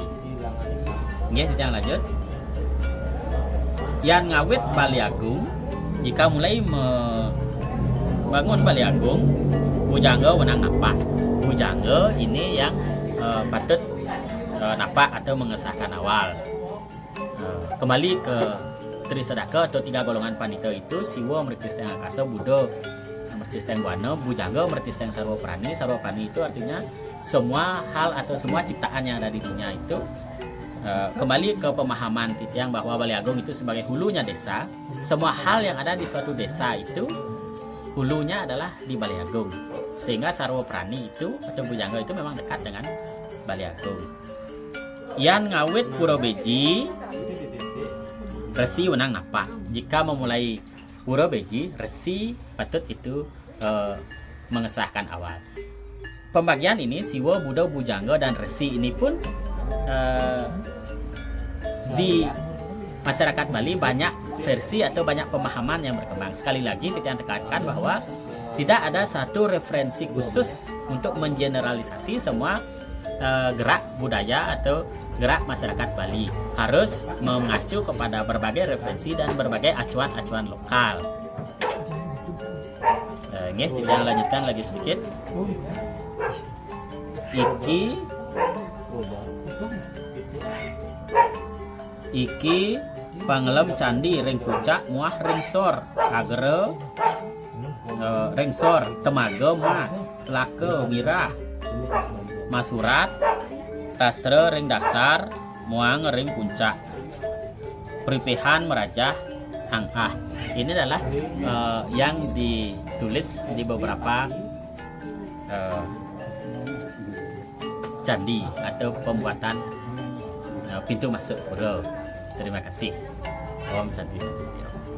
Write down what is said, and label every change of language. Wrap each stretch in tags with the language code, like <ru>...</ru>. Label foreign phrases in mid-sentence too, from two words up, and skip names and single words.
<id>Oke, kita lanjut.</id> <ban>Yang ngawit Balai Agung,</ban> <id>jika mulai membangun Balai Agung,</id> <ban>Bujangga wenang napak.</ban> <id>Bujangga ini yang patut napak atau mengesahkan awal. Kembali ke Tri Sedaka atau tiga golongan Panito itu,</id> <ban>Siwa mertiseng Akasa, Buddha mertiseng Wana, Bujangga mertiseng Sarwa Prani.</ban> <id>Sarwa Prani itu artinya semua hal atau semua ciptaan yang ada di dunia itu. Kembali ke pemahaman Titiang bahwa Balai Agung itu sebagai hulunya desa. Semua hal yang ada di suatu desa itu hulunya adalah di Balai Agung. Sehingga Sarwa Prani itu atau Bujangga itu memang dekat dengan Balai Agung.</id> <ban>Yan ngawit Pura Beji, Resi wenang napak.</ban> <id>Jika memulai Pura Beji, Resi patut itu mengesahkan awal. Pembagian ini Siwa, Buddha, Bujangga dan Resi ini pun di masyarakat Bali banyak versi atau banyak pemahaman yang berkembang. Sekali lagi kita tekankan bahwa tidak ada satu referensi khusus untuk mengeneralisasi semua gerak budaya atau gerak masyarakat Bali. Harus mengacu kepada berbagai referensi dan berbagai acuan-acuan lokal. Kita lanjutkan lagi sedikit.</id> <ban>Iki pangelem candi ring puncak muah ring sor kagere ring sor temaga mas selaka mirah masurat tasre ring dasar muang ring puncak peripihan merajah angah.</ban> <id>Ini adalah yang ditulis di beberapa candi atau pembuatan pintu masuk pura. Terima kasih.</id> <sa>Om Santi Santi.</sa>